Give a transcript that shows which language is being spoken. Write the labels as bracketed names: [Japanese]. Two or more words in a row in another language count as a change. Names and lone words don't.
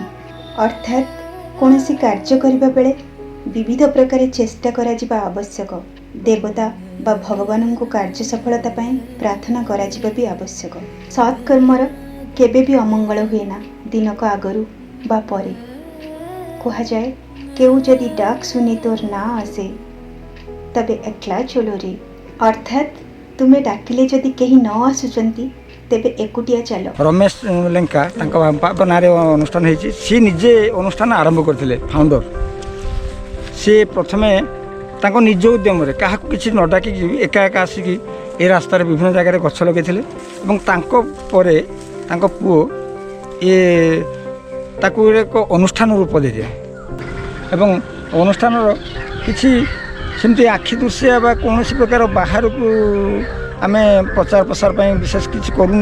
[Odia] ଅର୍ଥାତ୍ କୌଣସି କାର୍ଯ୍ୟ କରିବା ବେଳେ ବିବିଧ ପ୍ରକାର ଚେଷ୍ଟା କରାଯିବା ଆବଶ୍ୟକ। ଦେବତା ବା ଭଗବାନଙ୍କୁ କାର୍ଯ୍ୟ ସଫଳତା ପାଇଁ ପ୍ରାର୍ଥନା କରାଯିବା ବି ଆବଶ୍ୟକ। ସତ୍କର୍ମର କେବେ ବି ଅମଙ୍ଗଳ ହୁଏ ନା, ଦିନକ ଆଗରୁ ବା ପରେ। [Bangla] କୁହାଯାଏ, কেউ যদি ডাক শুনি তোর না আসে তবে একলা চলো রে। [Odia] অর্থাৎ ତୁମେ ଡାକିଲେ ଯଦି କେହି ନ ଆସୁଛନ୍ତି ତେବେ ଏକୁଟିଆ ଚାଲ। ରମେଶ ଲେଙ୍କା ତାଙ୍କ ବାପାଙ୍କ ନାଁରେ ଅନୁଷ୍ଠାନ ହେଇଛି। ସିଏ ନିଜେ ଅନୁଷ୍ଠାନ ଆରମ୍ଭ କରିଥିଲେ, ଫାଉଣ୍ଡର। ସିଏ ପ୍ରଥମେ ତାଙ୍କ ନିଜ ଉଦ୍ୟମରେ କାହାକୁ କିଛି ନ ଡାକିକି ଏକା ଏକା ଆସିକି ଏ ରାସ୍ତାରେ ବିଭିନ୍ନ ଜାଗାରେ ଗଛ ଲଗାଇଥିଲେ ଏବଂ ତାଙ୍କ ପରେ ତାଙ୍କ ପୁଅ ତାକୁ ଏକ ଅନୁଷ୍ଠାନ ରୂପ ଦେଇଥିଲେ ଏବଂ ଅନୁଷ୍ଠାନର କିଛି ସେମିତି ଆଖି ଦୃଶ୍ୟ ବା କୌଣସି ପ୍ରକାର ବାହାରକୁ ଆମେ ପ୍ରଚାର ପ୍ରସାର ପାଇଁ ବିଶେଷ କିଛି କରୁନି।